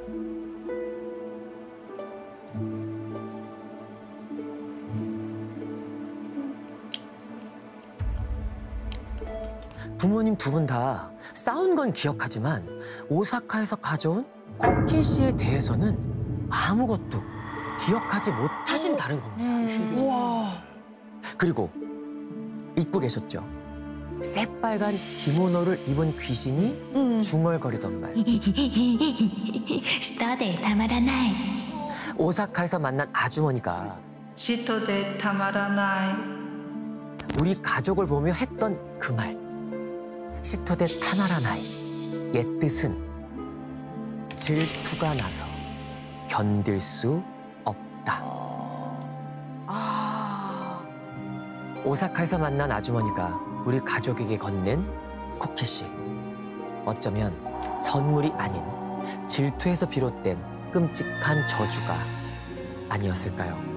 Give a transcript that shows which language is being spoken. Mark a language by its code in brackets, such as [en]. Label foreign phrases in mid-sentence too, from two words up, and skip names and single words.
[ko] 부모님 두 분 다 싸운 건 기억하지만 오사카에서 가져온 코켓이에 대해서는 아무것도 기억하지 못하신다는 겁니다. 와. 그리고 잊고 계셨죠? 새빨간 기모노를 입은 귀신이 중얼거리던 말. [ja] 嫉妬でたまらない. [ko] 오사카에서 만난 아주머니가 [ja] 嫉妬でたまらない [ko] 우리 가족을 보며 했던 그 말. [ja] 嫉妬でたまらない. [ko] 옛 뜻은 질투가 나서 견딜 수 없다. 오사카에서 만난 아주머니가 우리 가족에게 건넨 코켓이 어쩌면 선물이 아닌 질투에서 비롯된 끔찍한 저주가 아니었을까요?